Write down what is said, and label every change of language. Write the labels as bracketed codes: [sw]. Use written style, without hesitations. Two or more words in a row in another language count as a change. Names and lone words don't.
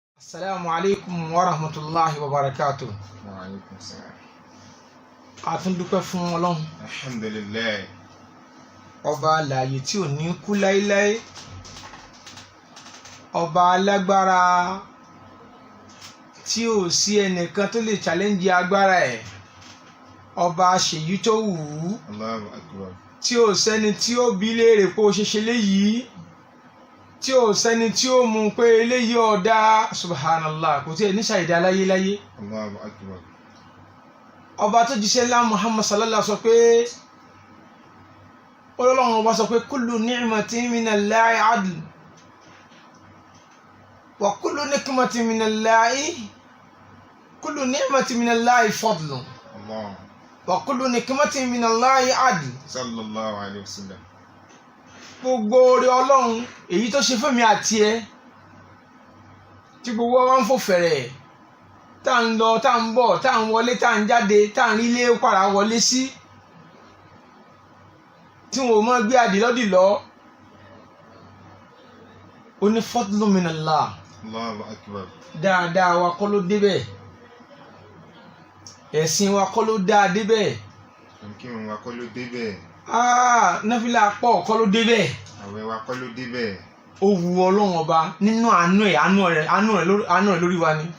[ar] السلام عليكم ورحمة الله وبركاته. وعليكم السلام. [yo] A tún dúpẹ́ fún Ọlọ́run. Alhamdulillah. Ọba alààyè tí ò ní kú láíláí. Ọba alágbára tí ò sí ẹnìkan tó lè challenge agbára ẹ̀. Ọba aṣèyí tó wù ú. [ar] الله أكبر. [yo] Tí ò sẹ́ni tí ó bi léèrè pé ó ṣe ṣe léyìí. Tí ò sẹ́ni tí ó mú pé eléyìí ọ̀dá subhanallah kò tí ẹ̀ ní ṣàìdá láyéláyé. [ar] الله أكبر. [yo] Ọba tó jíṣẹ́ ńlá Muhammad sallallahu sọ pé Ọlọ́run ọba sọ pé [ar] كل نعمة من الله عدل وكل نعمة من الله فضل [yo] Allah. [ar] وكل نعمة من الله عدل. صلى الله عليه وسلم. [yo] Gbogbo oore Ọlọ́run èyí tó ṣe fún mi àti ẹ tí gbogbo wa ń fò fẹ̀rẹ̀ tá ń lọ tá ń bọ̀ tá ń wọlé tá ń jáde tá ń rí ilé padà wọlé sí tí wọn ò mọ gbé àdìlọ́dìlọ́ ó ní [ar] فضل من الله. الله أكبر. [yo] Dáadáa wa kọ́ ló débẹ̀ ẹ̀sìn wa kọ́ ló dáa débẹ̀ Nkírun wa kọ́ ló débẹ̀. náfìlà pọ̀ kọ́ ló débẹ̀. Àwẹ̀ wa kọ́ ló débẹ̀. Ó wu Ọlọ́run ọba nínú àánú rẹ̀ lórí wa ni.